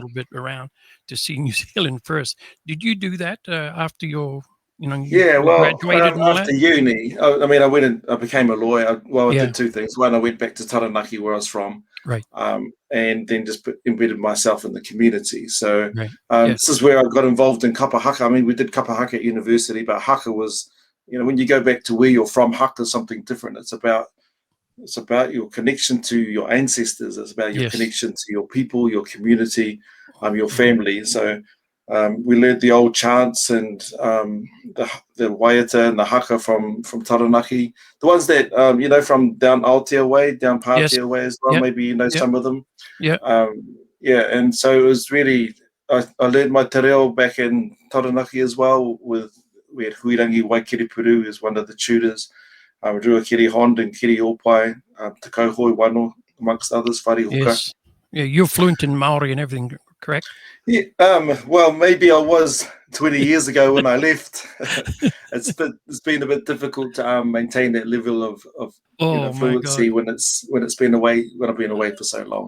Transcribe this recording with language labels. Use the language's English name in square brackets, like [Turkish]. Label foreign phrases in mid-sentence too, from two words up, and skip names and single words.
[English] little bit around to see New Zealand first. Did you do that after your you Yeah, well, graduated and all after that? uni, I mean, I went and I became a lawyer. Well, I Yeah. did two things. One, I went back to Taranaki, where I was from, Right. and then just embedded myself in the community. So Right. Yes. this is where I got involved in [Māori] kapa haka. [English] I mean, we did [Māori] kapa haka [English] at university, but haka was, when you go back to where you're from, haka is something different. It's about your connection to your ancestors. It's about your Yes. connection to your people, your community, your family. So we learned the old chants and the waiata and the haka from Taranaki. The ones that from down Aotea way, down Pātea way as well. Yep. Maybe Yep. some of them. Yeah. And so it was really. I learned my [Māori] te reo [English] back in Taranaki as well. We had Huirangi Waikiripuru as one of the tutors. Rua Kiri Hond and Kiri Opai, Te Kauhoi Wano, amongst others, Whare Hoka. Yes. Yeah, you're fluent in Maori and everything, correct? Yeah, well, maybe I was 20 years ago when I left. It's been a bit difficult to maintain that level of Oh my God. fluency when I've been away for so long.